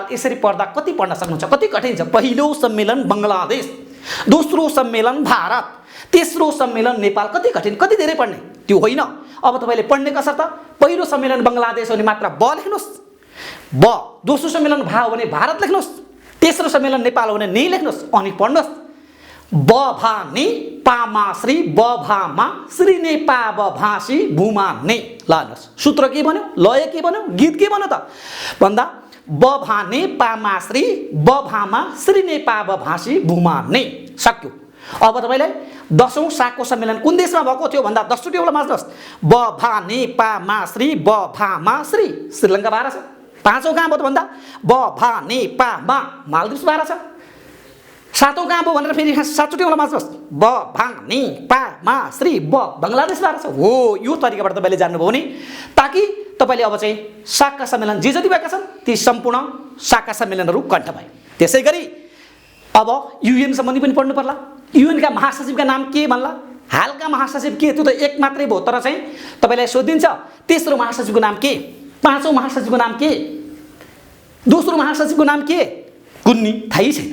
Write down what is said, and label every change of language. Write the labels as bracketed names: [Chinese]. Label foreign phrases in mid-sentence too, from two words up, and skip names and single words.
[Nepali] यसरी पढ्दा कति पढ्न सक्नुहुन्छ, कति कठिन छ। पहिलो सम्मेलन बङ्गलादेश, दोस्रो सम्मेलन भारत, तेस्रो सम्मेलन नेपाल, कति कठिन, कति धेरै पढ्ने, त्यो होइन। अब तपाईँले पढ्ने कसर्थ पहिलो सम्मेलन बङ्गलादेश हो भने मात्र ब लेख्नुहोस्, ब, दोस्रो सम्मेलन भा हो भने भारत लेख्नुहोस्, तेस्रो सम्मेलन नेपाल हो भने नि लेख्नुहोस्, अनि पढ्नुहोस्। ब भा नि पामा श्री, ब भामा श्री ने पा ब भासी भूमा ने। ल हेर्नुहोस् सूत्र के भन्यो, लय के भन्यो, गीत के भन्यो त भन्दा ब भा ने पामा श्री, ब भामा श्री ने पा ब भासी भूमा ने। सक्यो। अब तपाईँलाई 10औं सागको सम्मेलन कुन देशमा भएको थियो भन्दा 10 चोटि एउटा माझ्नुहोस्। ब भा ने पा मा श्री, ब भा मा श्री, श्रीलङ्का बाह्र छ। 5औं कहाँ भयो त भन्दा ब भा ने पा मा, मालदिप्स बाह्र छ। 7औं कहाँ भयो भनेर फेरि 7 चोटि एउटा माझ्नुहोस्। ब भा ने पा मा श्री, ब बङ्गलादेश बाह्र छ। हो, यो तरिकाबाट तपाईँले जान्नुभयो भने ताकि तपाईँले अब चाहिँ सागका सम्मेलन जे जति भएका छन् ती सम्पूर्ण सागका सम्मेलनहरू कण्ठ भए। त्यसै गरी अब युएन सम्बन्धी पनि पढ्नु पर्ला। युएनका महासचिवका नाम के भन्ला, हालका महासचिव के, त्यो त एक मात्रै भयो, तर चाहिँ तपाईँलाई सोधिन्छ तेस्रो महासचिवको नाम के, 5औं महासचिवको नाम के, दोस्रो महासचिवको नाम के, कुन्नी थाहै छैन।